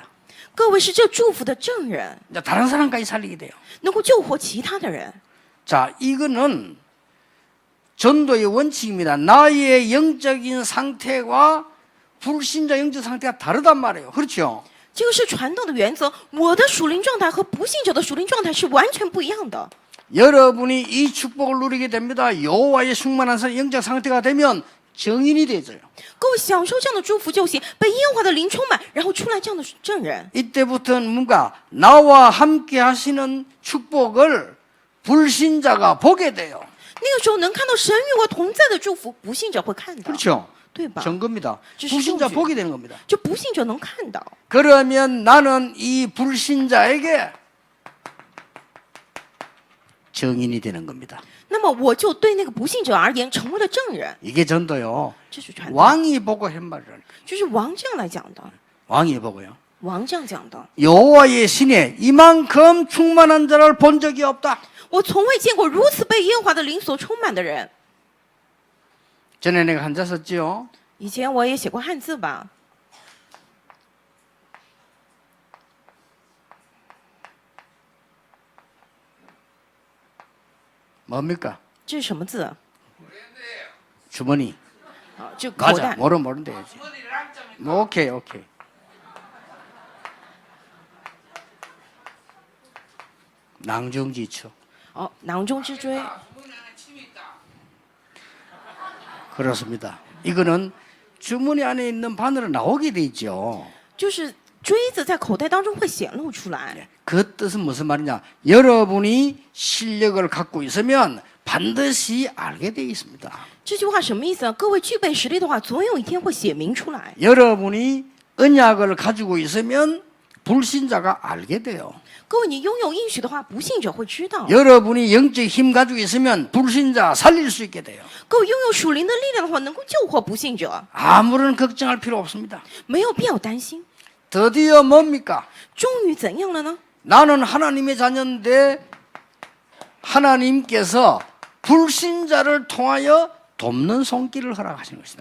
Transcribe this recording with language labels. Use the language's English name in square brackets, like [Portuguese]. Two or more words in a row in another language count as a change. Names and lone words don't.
[Chinese] 各位是这祝福的证人， [Korean] 이제 다른 사람까지 살리게 돼요. [Chinese] 能够救活其他的人。 [Korean] 자, 이거는 전도의 원칙입니다. 나의 영적인 상태와 불신자 영적 상태가 다르단 말이에요. 그렇죠? [Chinese] 这个是传道的原则，我的属灵状态和不信者的属灵状态是完全不一样的。 [Korean] 여러분이 이 축복을 누리게 됩니다. 여호와의 충만한 영적 상태가 되면 증인이 되죠. [Chinese] 各位享受这样的祝福就行，被耶和华的灵充满，然后出来这样的证人。 [Korean] 이때부터는 뭔가 나와 함께 하시는 축복을 불신자가 보게 돼요. [Chinese] 那个时候能看到神与我同在的祝福，不信者会看到， [Korean] 그렇죠? [Chinese] 对吧？ [Korean] 증거입니다. 주시 불신자 [Chinese] 证据。 [Korean] 보게 되는 겁니다. [Chinese] 就不信者能看到。 [Korean] 그러면 나는 이 불신자에게 증인이 되는 겁니다. [Chinese] 那么我就对那个不信者而言成为了证人， [Korean] 이게 전도요. [Chinese] 这是传道， [Korean] 왕이 보고 한 말이라니까. [Chinese] 就是王这样来讲的， [Korean] 왕이 보고요. [Chinese] 王这样讲的。 [Korean] 여호와의 신에 이만큼 충만한 자를 본 적이 없다. [Chinese] 我从未见过如此被耶和华的灵所充满的人。 [Korean] 전에 내가 한자 썼지요. [Chinese] 以前我也写过汉字吧， [Korean] 뭡니까? [Chinese] 这是什么字？ [Korean] 주머니. [Chinese] 啊，就口 [Korean] 맞아. [Chinese] 袋。 [Korean] 모르는데 해야지. 뭐, 오케이. 낭중지추. [Chinese] 哦，囊中之锥。 [Korean] 그렇습니다. 이거는 주머니 안에 있는 바늘은 나오게 돼 있죠. 就是锥子在口袋当中会显露出来。 그 뜻은 무슨 말이냐? 여러분이 실력을 갖고 있으면 반드시 알게 돼 있습니다. [Chinese] 这句话什么意思呢？各位具备实力的话，总有一天会写明出来。 [Korean] 여러분이 언약을 가지고 있으면 불신자가 알게 돼요. [Chinese] 各位，你拥有应许的话，不信者会知道。 [Korean] 여러분이 영적 힘 가지고 있으면 불신자 살릴 수 있게 돼요. [Chinese] 各位拥有属灵的力量的话，能够救活不信者， [Korean] 아무런 걱정할 필요 없습니다. [Chinese] 没有必要担心。 [Korean] 드디어 뭡니까? [Chinese] 终于怎样了呢？ [Korean] 나는 하나님의 자녀인데 하나님께서 불신자를 통하여 돕는 손길을 허락하시는 것이다.